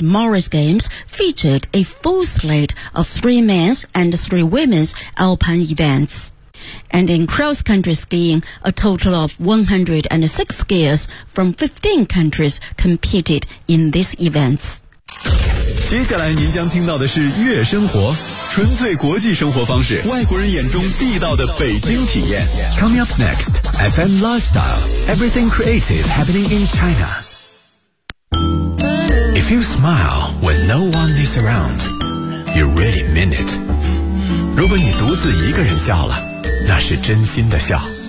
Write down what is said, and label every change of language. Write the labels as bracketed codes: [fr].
[en] Moritz Games featured a full slate of 3 men's and 3 women's alpine events. And in cross-country skiing, a total of 106 skiers from 15 countries competed in these events. [zh] 接下来您将听到的是月生活。纯粹国际生活方式，外国人眼中地道的北京体验。 [en] Coming up next, FM Lifestyle, Everything Creative Happening in China. If you smile when no one is around, you really mean it. [zh] 如果你独自一个人笑了，那是真心的笑。